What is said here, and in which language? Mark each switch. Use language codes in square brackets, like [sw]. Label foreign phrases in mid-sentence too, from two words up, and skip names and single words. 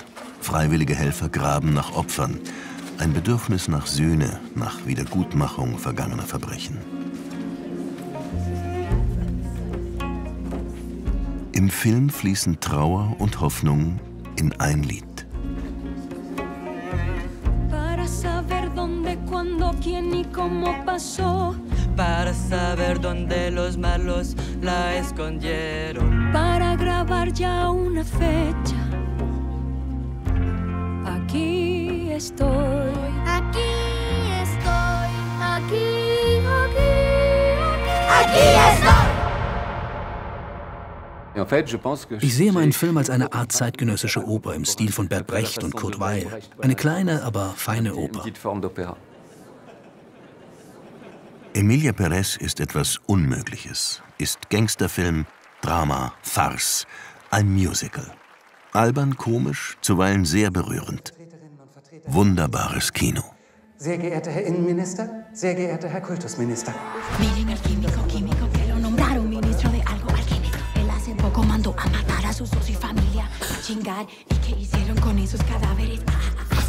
[de] Freiwillige Helfer graben nach Opfern. Ein Bedürfnis nach Sühne, nach Wiedergutmachung vergangener Verbrechen. Im Film fließen Trauer und Hoffnung in ein Lied. [es] Para saber dónde, cuándo, quién y cómo pasó. Para saber dónde los malos la escondieron. Para grabar ya una fecha. Aquí estoy. Aquí estoy. Aquí, aquí, aquí. Aquí estoy. [de] Ich sehe meinen Film als eine Art zeitgenössische Oper im Stil von Bert Brecht und Kurt Weill. Eine kleine, aber feine Oper. Emilia Pérez ist etwas Unmögliches. Ist Gangsterfilm, Drama, Farce, ein Musical. Albern, komisch, zuweilen sehr berührend. Wunderbares Kino. Sehr geehrter Herr Innenminister, sehr geehrter Herr Kultusminister. [es] Miren el químico, químico, que lo nombraron ministro de algo alquímico. Él hace poco mandó a matar a su socio y familia. chingar. ¿Y qué hicieron con esos cadáveres?